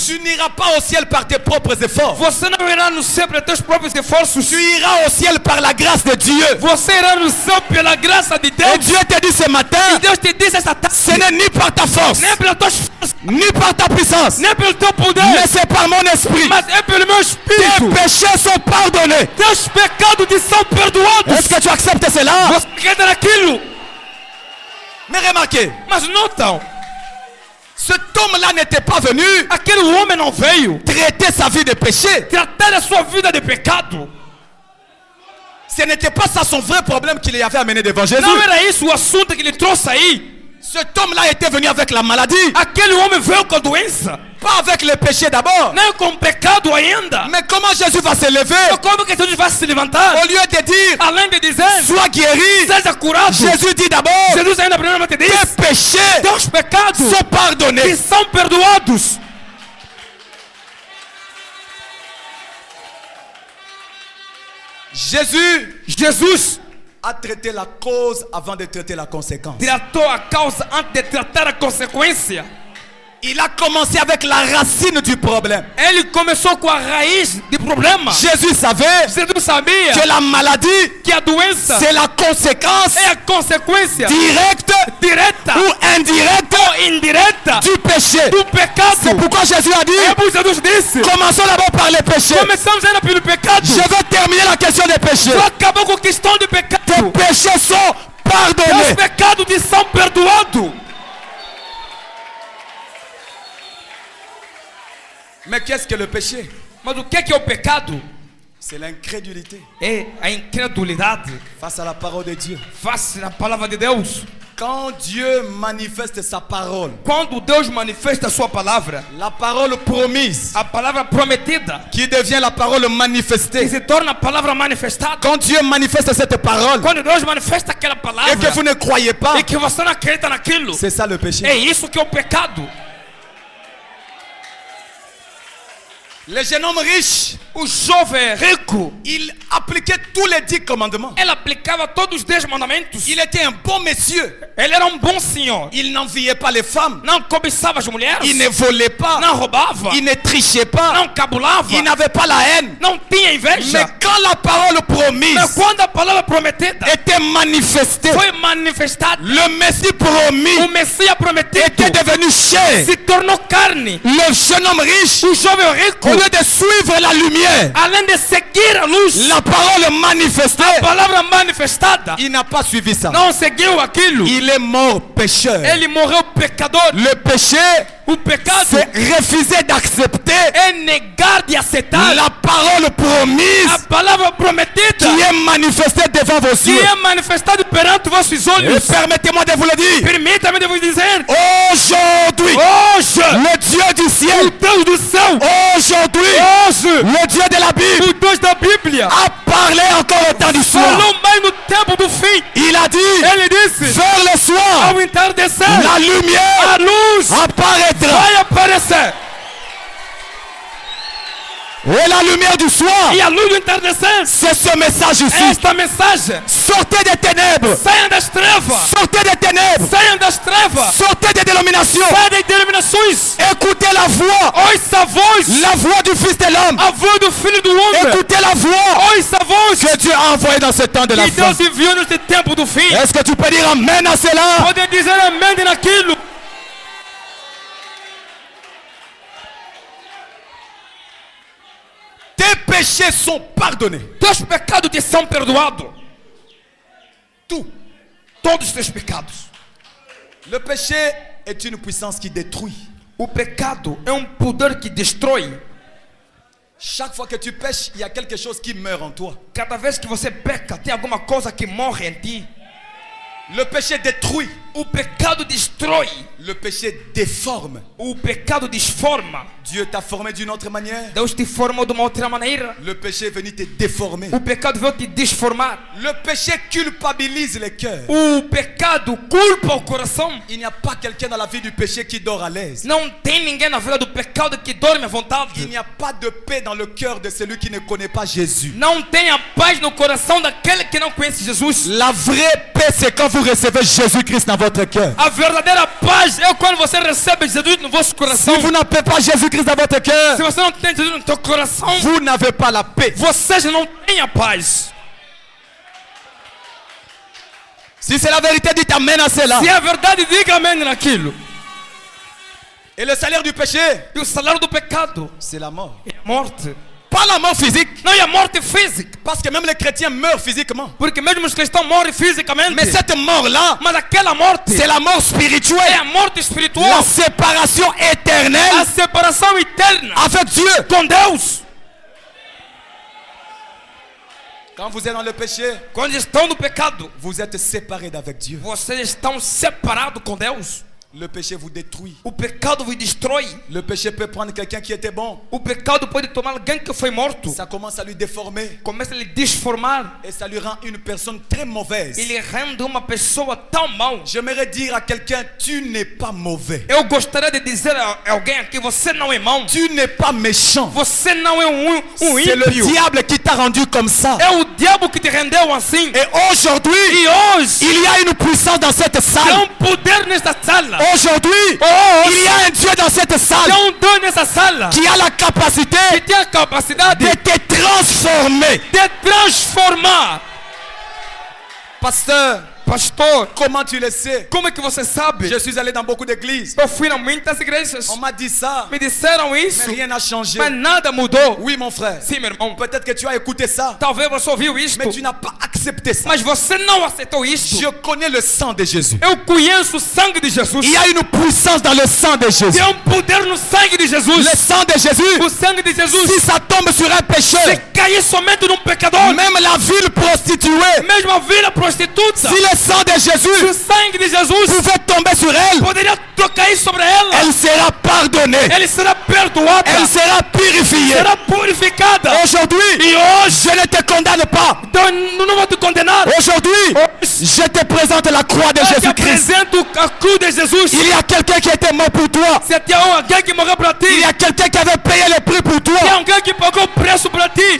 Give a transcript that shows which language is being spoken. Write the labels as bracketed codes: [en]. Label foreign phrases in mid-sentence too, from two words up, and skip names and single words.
[fr] Tu n'iras pas au ciel par tes propres efforts. [pt] Você não irá no céu pelos teus próprios esforços. [fr] Tu iras au ciel par la grâce de Dieu. [pt] Você irá no céu pela graça de [fr] Et [pt] Deus. [fr] Dieu te dit ce matin, [pt] E Deus te diz esta tarde: [fr] ce n'est ni par ta force, [pt] nem pelas tuas forças, [fr] ni par ta puissance, [pt] nem pelo teu poder, [fr] mais c'est par mon esprit. [pt] mas é pelo meu [fr] Tes [pt] espírito. [fr] péchés sont pardonnés. [pt] Teus pecados te são perdoados. [fr] Est-ce que tu acceptes cela? [pt] Você acredita naquilo? [fr] Mais remarquez, [pt] Mas notam, [fr] cet homme-là n'était pas venu [pt] aquele homem não veio [fr] traiter sa vie de péché. [pt] tratar a sua vida de pecado. [fr] Ce n'était pas ça son vrai problème qu'il y avait amené devant Jésus. [pt] Não era isso o assunto que ele trouxe aí. [fr] Cet homme-là était venu avec la maladie, [pt] Aquele homem veio com a doença, [fr] pas avec le péché d'abord. [pt] nem com o pecado ainda. [fr] Mais comment Jésus va se lever [pt] Como que Jesus vai se levantar? [fr] au lieu de dire [pt] Além de dizer, [fr] sois guéri? [pt] seja curado, [fr] Jésus dit d'abord [pt] Jesus ainda primeiramente diz: [fr] tes péchés [pt] teus pecados [fr] sont [pt] que [fr] pardonnés. [pt] são perdoados. [fr] Jesus a traité la cause avant de traiter la conséquence. [pt] Tratou a causa antes de tratar a consequência. [fr] Il a commencé avec la racine du problème. [pt] Ele começou com a raiz do problema. [fr] Jésus savait [pt] Jesus sabia [fr] que la maladie, [pt] que a doença [fr] c'est la conséquence [pt] é a consequência [fr] directe [pt] direta [fr] ou indirecte [pt] ou indireta [fr] du péché. [pt] do pecado. [fr] C'est pourquoi Jésus a [pt] É [fr] dit, [pt] por isso que Jesus disse: [fr] commençons d'abord par les péchés. [pt] começamos ainda pelo pecado. [fr] Je veux terminer la question des péchés. [pt] Só acabou com a questão do pecado. [fr] Tes péchés sont pardonnés. [pt] Os pecados te são perdoados. [fr] Mais qu'est-ce que le péché? [pt] Mas o que é o pecado? [fr] C'est l'incrédulité [pt] É a incredulidade [fr] face à la parole de Dieu. [pt] face à palavra de Deus. [fr] Quand Dieu manifeste sa parole, [pt] Quando Deus manifesta a sua palavra, [fr] la parole promise, [pt] a palavra prometida, [fr] qui devient la parole [pt] que [fr] manifestée. [pt] se torna a palavra manifestada. [fr] Quand Dieu manifeste cette parole [pt] Quando Deus manifesta aquela [fr] et [pt] palavra [fr] que vous ne croyez pas, [pt] e que você não acredita naquilo, [fr] c'est ça le péché. [pt] é isso que é o pecado. [fr] Le jeune homme riche, [pt] O jovem rico, [fr] il appliquait tous les 10 commandements. [pt] ele aplicava todos os 10 mandamentos. [fr] Il était un bon monsieur. [pt] Ele era bom senhor. [fr] Il n'enviait pas les femmes. [pt] Não cobiçava as mulheres. [fr] Il ne volait pas. [pt] Não roubava. [fr] Il ne trichait pas. [pt] Não cabulava. [fr] Il n'avait pas la haine. [pt] Não tinha inveja. [fr] Mais quand la parole promise [pt] Mas quando a palavra prometida [fr] était manifestée, [pt] foi manifestada, [fr] le Messie promis [pt] o Messias prometido [fr] était devenu chair. [pt] se tornou carne. [fr] Le jeune homme riche, [pt] O jovem rico, [fr] au lieu de suivre la lumière, [pt] além de seguir a luz, [fr] la parole manifestée, [pt] a palavra manifestada, [fr] il n'a pas suivi ça. [pt] não seguiu aquilo. [fr] Il est mort pécheur. [pt] Ele morreu pecador. [fr] Le péché, [pt] O pecado [fr] c'est refuser d'accepter [pt] é negar de aceitar [fr] la parole promise [pt] a palavra prometida [fr] qui est manifestée devant vos [pt] que [fr] yeux. [pt] é manifestada perante vossos [fr] Et [pt] olhos. [fr] permettez-moi de vous le dire. [pt] Permita-me de vos dizer, [fr] Aujourd'hui, [pt] hoje, [fr] le Dieu du [pt] o [fr] ciel, [pt] Deus do céu, [fr] aujourd'hui, [pt] hoje, [fr] le Dieu de la Bible [pt] o Deus da Bíblia, [fr] a parlé encore au temps du soir. [pt] falou mais no tempo do fim. [fr] Il a dit, [pt] Ele disse, [fr] vers le soir, [pt] ao entardecer, [fr] la lumière [pt] a luz [fr] apparaîtra. [pt] vai aparecer. [fr] Et la lumière du soir, [pt] E a luz do entardecer, [fr] c'est ce message ici. [pt] esta mensagem, [fr] Sortez des ténèbres. [pt] saiam das trevas, [fr] Sortez des ténèbres. [pt] saiam das trevas, [fr] Sortez des dénominations. [pt] saiam das denominações. [fr] Écoutez la voix. [pt] Ouça a voz, [fr] La voix du Fils de l'homme. [pt] a voz do Filho do Homem. [fr] Écoutez la voix [pt] Ouça a voz [fr] que Dieu a envoyée dans ce temps de la [pt] que [fr] fin. [pt] Deus enviou neste tempo do fim. [fr] Est-ce que tu peux dire amen à cela? [pt] Pode dizer amém naquilo. [fr] Tes péchés sont pardonnés. [pt] Teus pecados te são perdoados. [fr] Tout. [pt] Todos os teus pecados. [fr] Le péché est une puissance qui détruit. [pt] O pecado é poder que destrói. [fr] Chaque fois que tu pêches, il y a quelque chose qui meurt en toi. [pt] Cada vez que você peca, tem alguma coisa que morre em ti. [fr] Le péché détruit. [pt] O pecado destrói. [fr] Le péché déforme. [pt] O pecado desforma. [fr] Dieu t'a formé d'une autre manière. [pt] Deus te formou de uma outra maneira. [fr] Le péché est venu te déformer. [pt] O pecado veio te desformar. [fr] Le péché culpabilise les cœurs. [pt] O pecado culpa o coração. [fr] Il n'y a pas quelqu'un dans la vie du péché qui dort à l'aise. [pt] Não tem ninguém na vida do pecado que dorme à vontade. [fr] Il n'y a pas de paix dans le cœur de celui qui ne connaît pas Jésus. [pt] Não tem a paz no coração daquele que não conhece Jesus. [fr] La vraie paix, c'est quand vous recevez Jésus-Christ dans votre cœur. [pt] A verdadeira paz é quando você recebe Jesus no vosso coração. [fr] Si vous n'avez pas Jésus-Christ dans votre cœur, [pt] Se você não tem Jesus no teu coração, [fr] vous n'avez pas la paix. [pt] você já não tem a paz. [fr] Si c'est la vérité, dites amen à cela. [pt] Se é verdade, diga amém naquilo. [fr] Et le salaire du péché, [pt] E o salário do pecado [fr] c'est la mort. [pt] é a morte. [fr] Pas la mort physique. [pt] Não é a morte física. [fr] Parce que même les chrétiens meurent physiquement. [pt] Porque mesmo os cristãos morrem fisicamente. [fr] Mais cette mort-là, [pt] Mas aquela morte [fr] c'est la mort [pt] é [fr] spirituelle. [pt] a morte [fr] La [pt] espiritual. [fr] séparation éternelle [pt] A separação eterna [fr] avec Dieu. [pt] com Deus. [fr] Quand vous êtes dans le péché, [pt] Quando estão no pecado, [fr] vous êtes séparés d'avec Dieu. [pt] vocês estão separados com Deus. [fr] Le péché vous détruit. [pt] O pecado vos destrói. [fr] Le péché peut prendre quelqu'un qui était bon. [pt] O pecado pode tomar alguém que foi morto. [fr] Ça commence à lui déformer. [pt] Começa a lhe desformar. [fr] Et ça lui rend une personne très mauvaise. [pt] Ele rende uma pessoa tão mal. [fr] J'aimerais dire à quelqu'un, tu n'es pas mauvais. [pt] Eu gostaria de dizer a alguém aqui, você não é mau. [fr] Tu n'es pas méchant. [pt] Você não é um [fr] C'est le [pt] ímpio. [fr] diable qui t'a rendu comme ça. [pt] É o diabo que te rendeu assim. [fr] Et aujourd'hui, [pt] E hoje, [fr] il y a une puissance dans cette [pt] tem [fr] salle. [pt] poder nesta sala. [fr] Aujourd'hui, [pt] Hoje, [fr] il y a un Dieu dans cette [pt] tem [fr] salle [pt] Deus nessa sala. [fr] qui a la capacité [pt] Que tem a capacidade [fr] de te transformer. [pt] de transformar. [fr] Pasteur, [pt] Pastor, [fr] comment tu le sais? [pt] como é que você sabe? [fr] Je suis allé dans beaucoup d'églises. [pt] Eu fui em muitas igrejas. [fr] On m'a dit ça, [pt] Me disseram [fr] mais [pt] isso. [fr] rien n'a changé. [pt] Mas nada mudou. [fr] Oui, mon frère. [pt] Sim, meu irmão. [fr] Peut-être que tu as écouté ça, [pt] Talvez você ouviu isto. [fr] mais tu n'as pas accepté ça. [pt] Mas você não aceitou isto. [fr] Je connais le sang de Jésus. [pt] Eu conheço o sangue de Jesus. [fr] Il y a une puissance dans le sang de Jésus. [pt] Tem poder no sangue de Jesus. [fr] Le sang de Jésus, [pt] O sangue de Jesus. [fr] si ça tombe sur un pécheur, [pt] Se cair somente num pecador, [fr] même la ville prostituée, [pt] mesmo a vila prostituta, [fr] si le sang de [pt] se o [fr] Jésus [pt] sangue de Jesus [fr] pouvait tomber sur elle, [pt] poderia tu cair sobre ela, [fr] elle sera pardonnée. [pt] ele será perdoado, [fr] Elle sera purifiée. [pt] será purificada. [fr] Aujourd'hui, [pt] E hoje, [fr] je ne te condamne pas. [pt] então, não vou te condenar. [fr] Aujourd'hui, je te présente la croix de [pt] Eu te [fr] Jésus-Christ. [pt] apresento a cruz de Jesus. [fr] Il y a quelqu'un qui était mort pour toi. [pt] Se tem alguém que morreu para ti, [fr] Il y a quelqu'un qui avait payé le prix pour toi. [pt] tem alguém que pagou o preço para ti,